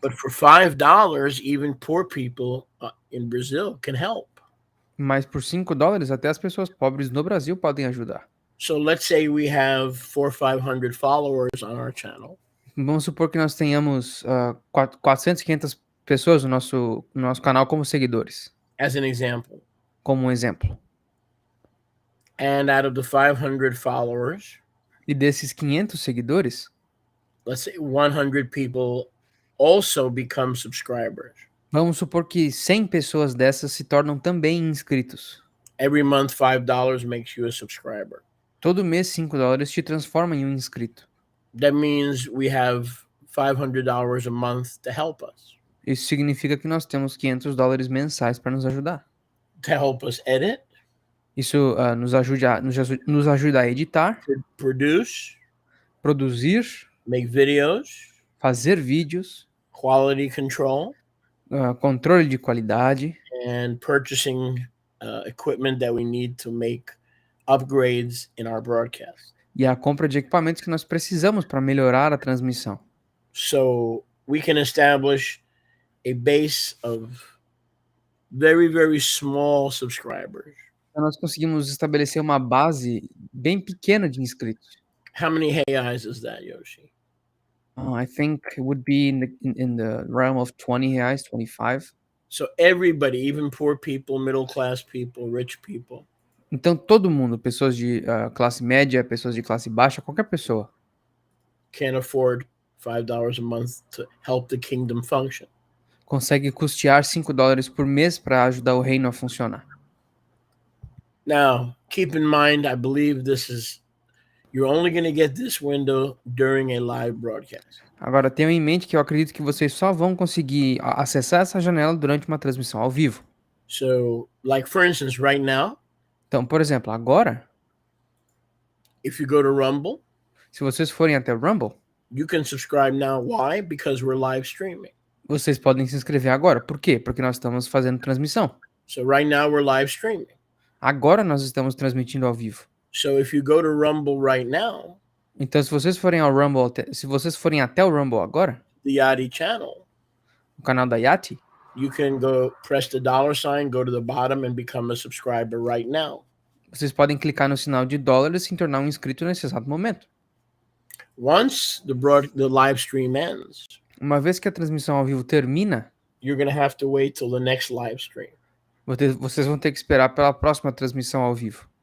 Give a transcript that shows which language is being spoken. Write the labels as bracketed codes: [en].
[en] But for $5, even poor people in Brazil can help. [pt] Mas por $5, até as pessoas pobres no Brasil podem ajudar. [en] So let's say we have 400 or 500 followers on our channel. [pt] Vamos supor que nós tenhamos 400, 500 pessoas no nosso canal como seguidores, [en] As an example. [pt] como um exemplo. [en] And out of the 500 followers, [pt] E desses 500 seguidores, [en] let's say 100 people also become subscribers. [pt] vamos supor que 100 pessoas dessas se tornam também inscritos. [en] Every month, $5 makes you a subscriber. [pt] Todo mês, $5 te transforma em um inscrito. [en] That means we have $500 a month to help us. [pt] Isso significa que nós temos $500 mensais para nos ajudar. [en] To help us edit, [pt] Isso nos ajuda a editar, [en] to produce, [pt] produzir, [en] make videos, [pt] fazer vídeos, [en] quality control, [pt] controle de qualidade [en] and purchasing equipment that we need to make upgrades in our broadcast. [pt] e a compra de equipamentos que nós precisamos para melhorar a transmissão. [en] So we can establish a base of very, very small subscribers. [pt] Então, nós conseguimos estabelecer uma base bem pequena de inscritos. [en] How many reais is that, Yoshi? I think it would be in the realm of 20 reais, 25. So everybody, even poor people, middle class people, rich people, [pt] Então todo mundo, pessoas de classe média, pessoas de classe baixa, qualquer pessoa, [en] can afford $5 a month to help the kingdom function. [pt] consegue custear $5 por mês para ajudar o reino a funcionar. [en] Now, keep in mind, I believe you're only going to get this window during a live broadcast. [pt] Agora, tenham em mente que eu acredito que vocês só vão conseguir acessar essa janela durante uma transmissão ao vivo. [en] So, like for instance, right now, [pt] Então, por exemplo, agora, [en] if you go to Rumble, [pt] se vocês forem até o Rumble, [en] you can subscribe now. Why? Because we're live streaming. [pt] vocês podem se inscrever agora. Por quê? Porque nós estamos fazendo transmissão. [en] So right now we're live streaming. [pt] Agora nós estamos transmitindo ao vivo. [en] So if you go to Rumble right now, [pt] Então, se vocês forem ao Rumble, se vocês forem até o Rumble agora, [en] the YATI channel, [pt] o canal da YATI, [en] you can press the dollar sign, go to the bottom and become a subscriber right now. [pt] vocês podem clicar no sinal de dólar e se tornar um inscrito nesse exato momento. [en] Once the live stream ends, [pt] Uma vez que a transmissão ao vivo termina, [en] you're going to have to wait till the next live stream. [pt] vocês vão ter que esperar pela próxima transmissão ao vivo.